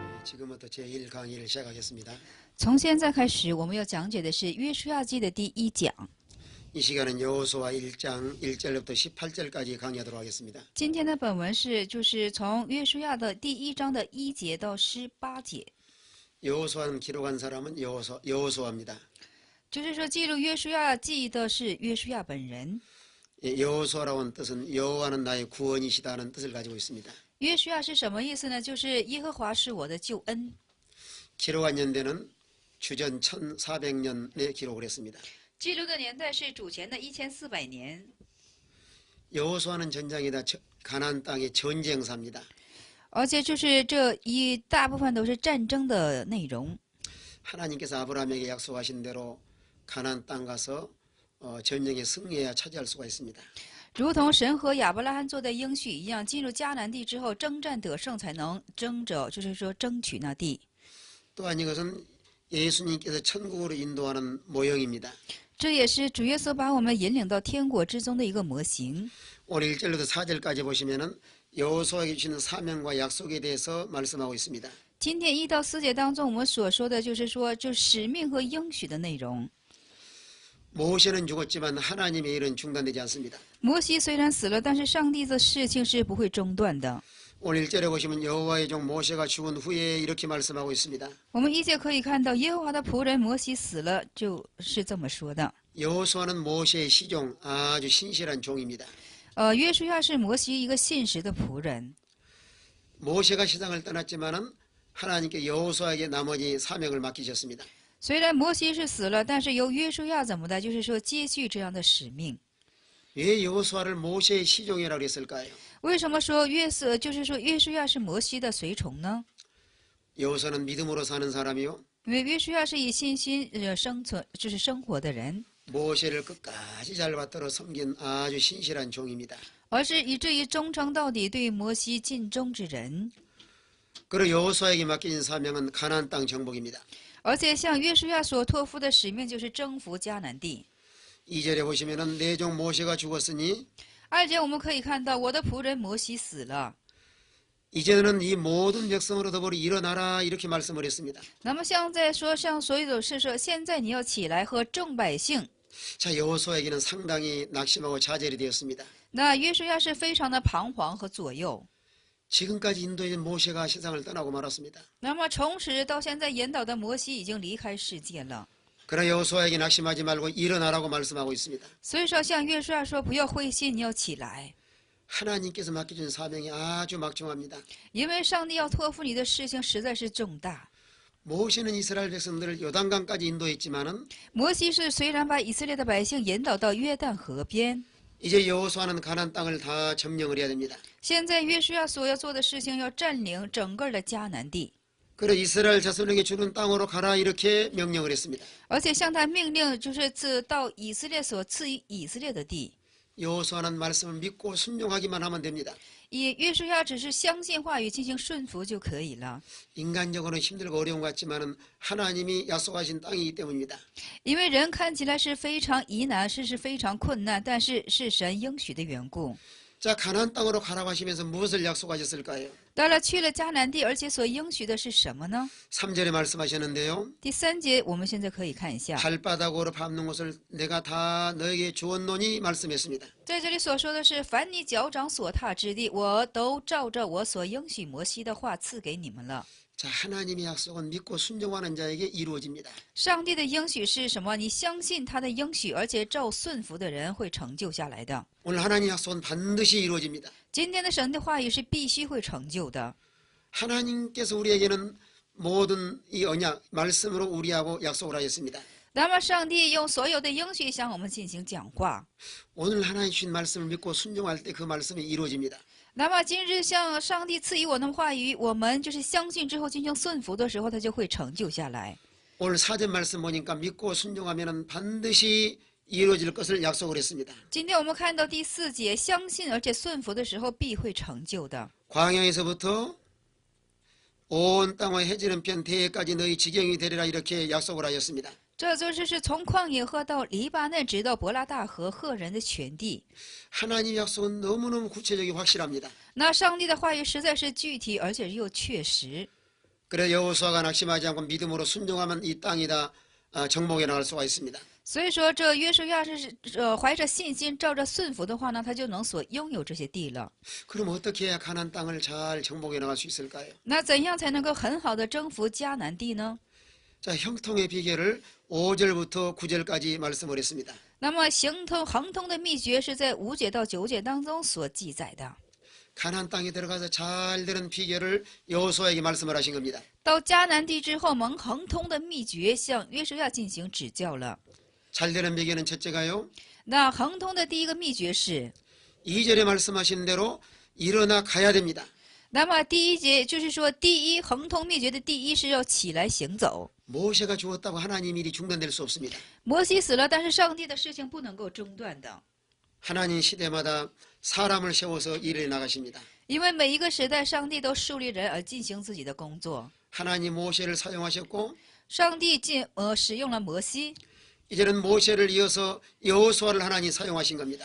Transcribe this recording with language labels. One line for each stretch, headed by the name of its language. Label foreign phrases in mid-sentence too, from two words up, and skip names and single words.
Korean: 지금부터 제1강의를 시작하겠습니다.
Chinese: 从现在开始，我们要讲解的是约书亚记的第一讲。
Korean: 이 시간은 여호수아 1장 1절부터 18절까지 강의하도록 하겠습니다.
Chinese: 今天的本文就是从约书亚的第一章的1节到18节，
Korean: 여호수아는 기록한 사람은 여호수아입니다.
Chinese: 就是说记录约书亚记的是约书亚本人。
Korean: 여호수아라고 하는 뜻은 여호와는 나의 구원이시다는 뜻을 가지고 있습니다.
Chinese: 约书亚是什么意思呢？就是耶和华是我的救恩。
Korean: 기록한 연대는 주전 1400년에 기록을 했습니다.
Chinese: 记录的年代是主前的1400年。
Korean: 여호수아는 전장이다 가나안 땅의 전쟁사입니다.
Chinese: 而且就是这一大部分都是战争的内容。
Korean: 하나님께서 아브라함에게 약속하신 대로 가나안 땅 가서 전쟁에 승리해야 차지할 수가 있습니다.
Chinese: 如同神和亚伯拉罕做的应许一样，进入迦南地之后，征战得胜才能就是说争取那地。
Korean: 또한 이것은 예수님께서 천국으로 인도하는 모형입니다.
Chinese: 这也是主耶稣把我们引领到天国之中的一个模型。
Korean: 오늘 1절부터 4절까지 보시면은 여호수아에게 주시는 사명과 약속에 대해서 말씀하고 있습니다.
Chinese: 今天1到4节当中，我们所说的就是说，就使命和应许的内容。
Korean: 모세는 죽었지만 하나님의 일은 중단되지 않습니다.
Chinese: 摩西虽然死了，但是上帝的事情是不会中断的。
Korean: 오늘 1절에 보시면 여호와의 종 모세가 죽은 후에 이렇게 말씀하고 있습니다.
Chinese: 我们1节可以看到，耶和华的仆人摩西死了，就是这么说的。
Korean: 여호수아는 모세의 시종, 아주 신실한 종입니다.
Chinese: 约书亚是摩西一个信实的仆人。
Korean: 모세가 세상을 떠났지만은 하나님께 여호수아에게 나머지 사명을 맡기셨습니다.
Chinese: 虽然摩西是死了，但是由约书亚怎么的，就是说接续这样的使命。
Korean: 왜 여호수아를 모세의 시종이라고 했을까요?
Chinese: 为什么说就是说约书亚是摩西的随从呢？
Korean: 여호수아는 믿음으로 사는 사람이요.
Chinese: 因为约书亚是以信心就是生活的人，
Korean: 모세를 끝까지 잘 받들어 섬긴 아주 신실한 종입니다.
Chinese: 而是以至于忠诚到底对摩西尽忠之人。
Korean: 그리고 여호수아에게 맡겨진 사명은 가나안 땅 정복입니다.
Chinese: 而且向约书亚所托付的使命就是征服迦南地。
Korean: 2절에 보시면은 내 종 모세가 죽었으니
Chinese: 2 节我们可以看到，我的仆人摩西死了。
Korean: 이제는 이 모든 백성으로 더불어 일어나라 이렇게 말씀을 했습니다.
Chinese: 那么像在说向所有的事说，现在你要起来和众百姓。
Korean: 자, 여호수아에게는 상당히 낙심하고 좌절이 되었습니다.
Chinese: 那约书亚是非常的彷徨和左右。
Korean: 지금까지 인도해준 모세가 세상을 떠나고 말았습니다.
Chinese: 那么从始到现在引导的摩西已经离开世界了。
Korean: 그러나 여호수아에게 낙심하지 말고 일어나라고 말씀하고 있습니다.
Chinese: 所以说向约书亚说，不要灰心，你要起来，
Korean: 하나님께서 맡겨준 사명이 아주 막중합니다.
Chinese: 因为上帝要托付你的事情实在是重大。
Korean: 모세는 이스라엘 백성들을 요단강까지 인도했지만은
Chinese: 摩西是虽然把以色列的百姓引导到约旦河边，
Korean: 이제 여호수아는 가나안 땅을 다 점령을 해야 됩니다.
Chinese: 现在约书亚所要做的事情要占领整个的迦南地，
Korean: 그래 이스라엘 자손에게 주는 땅으로 가라 이렇게 명령을 했습니다.
Chinese: 而且向他命令，就是到以色列所赐予以色列的地。
Korean: 여호수아는 말씀을 믿고 순종하기만 하면 됩니다.
Chinese: 以约书亚只是相信话语进行顺服就可以了。
Korean: 인간적으로는 힘들고 어려운 것 같지만은 하나님이 약속하신 땅이기 때문입니다.
Chinese: 因为人看起来是非常疑难，是非常困难，但是是神应许的缘故。
Korean: 자, 가나안 땅으로 가라고 하시면서 무엇을 약속하셨을까요?
Chinese: 到了去了迦南地，而且所应许的是什么呢？
Korean: 3절에 말씀하셨는데요.
Chinese: 第3节，我们现在可以看一下，
Korean: 발바닥으로 밟는 곳을 내가 다 너에게 주었노니 말씀했습니다.
Chinese: 在这里所说的是，凡你脚掌所踏之地，我都照着我所应许摩西的话赐给你们了。
Korean: 자, 하나님의 약속은 믿고 순종하는 자에게 이루어집니다.
Chinese: 上帝的应许是什么？你相信他的应许，而且照顺服的人会成就下来的。
Korean: 오늘 하나님의 약속은 반드시 이루어집니다.
Chinese: 今天的神的话语是必须会成就的。
Korean: 하나님께서 우리에게는 모든 이 언약, 말씀으로 우리하고 약속을 하셨습니다.
Chinese: 那么，上帝用所有的应许向我们进行讲话。
Korean: 오늘 하나님 주신 말씀을 믿고 순종할 때 그 말씀이 이루어집니다.
Chinese: 那么今日向上帝赐予我们的话语，我们就是相信之后进行顺服的时候，它就会成就下来。
Korean: 오늘 사전 말씀 보니까 믿고 순종하면 반드시 이루어질 것을 약속을 했습니다.
Chinese: 今天我们看到第4节，相信而且顺服的时候必会成就的。
Korean: 광야에서부터 온 땅의 해지는 편 대해까지 너희 지경이 되리라 이렇게 약속을 하였습니다.
Chinese: 这就是从旷野河到黎巴嫩，直到伯拉大河，赫人的全地。
Korean: 하나님 약속은 너무너무 구체적이고 확실합니다.
Chinese: 那上帝的话语实在是具体，而且又确实。
Korean: 그래 여호수아가 낙심하지 않고 믿음으로 순종하면 이 땅이 다 정복해 나갈 수가 있습니다.
Chinese: 所以说，这约书亚是怀着信心，照着顺服的话呢，他就能所拥有这些地了。
Korean: 그럼 어떻게 해야 가나안 땅을 잘 정복해 나갈 수 있을까요?
Chinese: 那怎样才能够很好的征服迦南地呢？
Korean: 자, 형통의 비결을 5절부터 9절까지 말씀을 했습니다.
Chinese: 那么亨通的秘诀是在5节到9节当中所记载的。
Korean: 가나안 땅에 들어가서 잘 되는 비결을 여호수아에게 말씀을 하신 겁니다.
Chinese: 到迦南地之后，蒙亨通的秘诀向约书亚进行指教了。
Korean: 잘 되는 비결은 첫째가요.
Chinese: 那亨通的第一个秘诀是，
Korean: 2절에 말씀하신 대로 일어나 가야 됩니다.
Chinese: 那么第一节就是说，第一亨通秘诀的第一是要起来行走。
Korean: 모세가 죽었다고 하나님 일이 중단될 수 없습니다.
Chinese: 摩西死了，但是上帝的事情不能够中断的，
Korean: 하나님 시대마다 사람을 세워서 일을 나가십니다.
Chinese: 因为每一个时代，上帝都树立人而进行自己的工作。
Korean: 하나님 모세를 사용하셨고
Chinese: 上帝使用了摩西，
Korean: 이제는 모세를 이어서 여호수아를 하나님 사용하신 겁니다.